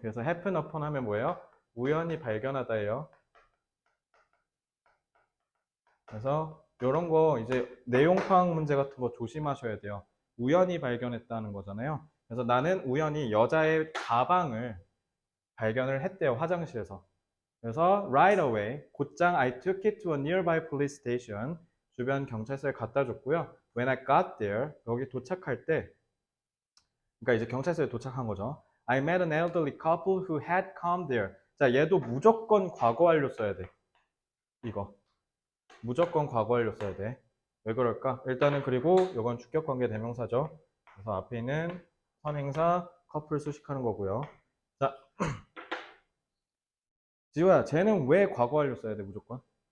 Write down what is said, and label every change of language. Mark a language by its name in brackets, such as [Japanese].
[Korean] 그래서 happen upon 하면 뭐예요? 우연히 발견하다예요. 그래서 이런 거 이제 내용 파악 문제 같은 거 조심하셔야 돼요. 우연히 발견했다는 거잖아요. 그래서 나는 우연히 여자의 가방을 발견을 했대요. 화장실에서. [English] 그래서 right away, 곧장 I took it to a nearby police station. [Korean] 주변 경찰서에 갖다 줬고요. [English] When I got there, [Korean] 여기 도착할 때, 그러니까 이제 경찰서에 도착한 거죠. [English] I met an elderly couple who had come there. [Korean] 자, 얘도 무조건 과거 완료 써야 돼. 이거. 무조건 과거 완료 써야 돼. 왜 그럴까? 일단은 그리고 이건 주격 관계 대명사죠. 그래서 앞에 있는 선행사 커플 수식하는 거고요. 자, 지호야, 쟤는 왜 과거 완료 써야 돼, 무조건?